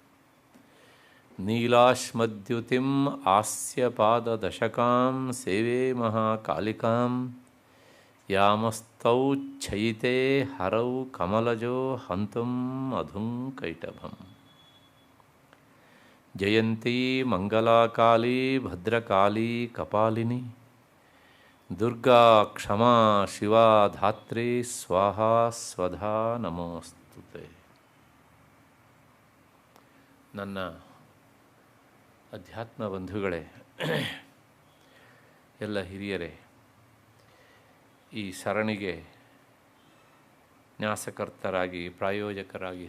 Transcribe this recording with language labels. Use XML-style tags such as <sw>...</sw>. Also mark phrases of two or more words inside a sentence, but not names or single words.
<sa>ನೀಲಾಶ್ಮದ್ಯುತಿಂ ಆಸ್ಯಪಾದದಶಕಾಂ ಸೇವೆ ಮಹಾಕಾಲಿಕಾಂ ಯಾಮಸ್ತೌ ಛಯಿತೆ ಹರೌ ಕಮಲಜೋ ಹಂತುಂ ಅಧುಂ ಕೈಟಭಂ. ಜಯಂತೀ ಮಂಗಲಾಕಾಲಿ ಭದ್ರಕಾಲಿ ಕಪಾಲಿನಿ ದುರ್ಗಾ ಕ್ಷಮಾ ಶಿವಾ ಧಾತ್ರಿ ಸ್ವಾಹಾ ಸ್ವಧಾ ನಮೋಸ್ತುತೆ.</sa> <kn>ನನ್ನ ಅಧ್ಯಾತ್ಮ ಬಂಧುಗಳೇ, ಎಲ್ಲ ಹಿರಿಯರೇ, ಈ ಸರಣಿಗೆ ನ್ಯಾಸಕರ್ತರಾಗಿ ಪ್ರಾಯೋಜಕರಾಗಿ</kn>